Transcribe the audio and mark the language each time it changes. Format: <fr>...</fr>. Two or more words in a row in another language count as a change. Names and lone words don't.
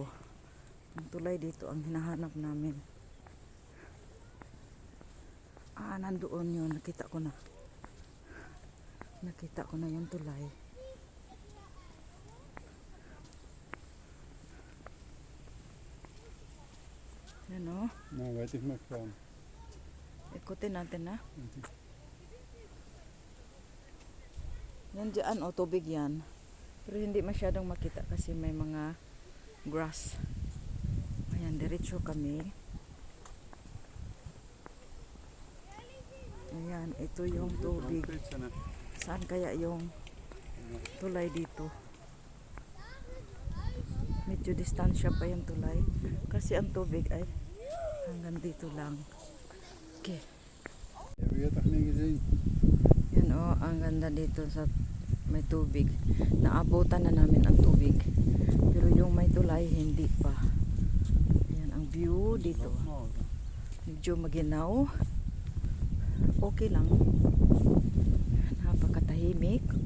<tl>Ang tulay dito ang hinahanap namin. Ah, nandoon yun. Nakita ko na. Nakita ko na yung tulay. Yan o.</tl> <nl>Nou, weet ik nog van.</nl> <tl>Ikutin natin na. Yan dyan o, tubig yan. Pero hindi masyadong makita kasi may mga grass. Ayan, diretso kami. Ayan, ito yung tubig. Saan kaya yung tulay dito? Medyo distansya pa yung tulay. Kasi ang tubig ay hanggang dito lang. Okay.</tl> <nl>Heb je het nog niet gezien?</nl> <tl>Yan o, ang ganda dito sa may tubig. Naabutan na namin ang tubig. Pero yung may tulay, hindi pa. Yan ang view dito. Medyo maginaw. Okay lang. Napakatahimik.</tl>